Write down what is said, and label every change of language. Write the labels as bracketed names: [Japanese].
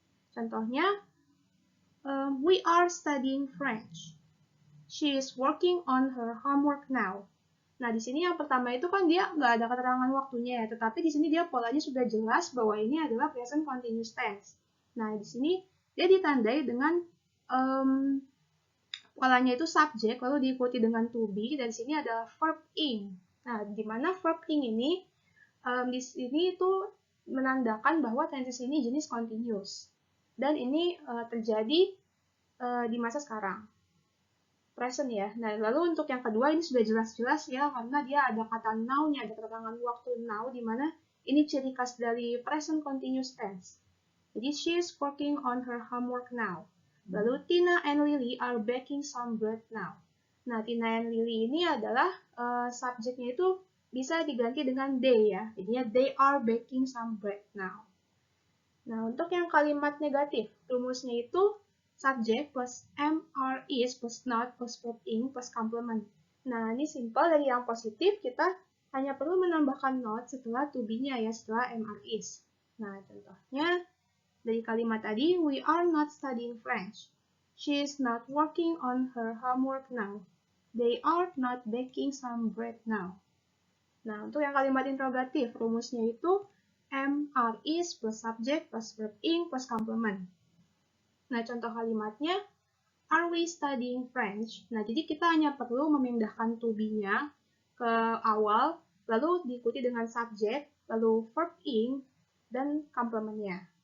[English] Contohnya, we are studying French. She is working on her homework now. [Indonesian] Nah, di sini yang pertama itu kan dia nggak ada keterangan waktunya ya, tetapi di sini dia polanya sudah jelas bahwa ini adalah present continuous tense. Nah, di sini dia ditandai dengan polanya itu subjek, lalu diikuti dengan to be, dan di sini ada verb ing. Nah, di mana verb ing ini di sini itu menandakan bahwa tenses ini jenis continuous. Dan ini terjadi di masa sekarang. Present ya. Nah, lalu untuk yang kedua ini sudah jelas-jelas ya, karena dia ada kata now-nya, ada keterangan waktu now, di mana ini ciri khas dari present continuous tense. Jadi, [English] she is working on her homework now. [Indonesian] Lalu, [English] Tina and Lily are baking some bread now. [Indonesian] Nah, Tina and Lily ini adalah subjeknya itu bisa diganti dengan they ya. Jadinya, [English] they are baking some bread now. [Indonesian] Nah, untuk yang kalimat negatif, rumusnya itu subject plus am, are, is plus not plus verb ing plus complement. Nah, ini simple. Dari yang positif, kita hanya perlu menambahkan not setelah to be-nya ya, setelah am, are, is. Nah, contohnya dari kalimat tadi, [English] we are not studying French. She is not working on her homework now. they are not baking some bread now. [Indonesian] Nah, untuk yang kalimat interrogatif, rumusnya itu am, are, is, plus subject, plus verb ing, plus complement. Nah, contoh kalimatnya, [English] are we studying French? [Indonesian] Nah, jadi kita hanya perlu memindahkan to be-nya ke awal, lalu diikuti dengan subject, lalu verb ing, dan complement-nya.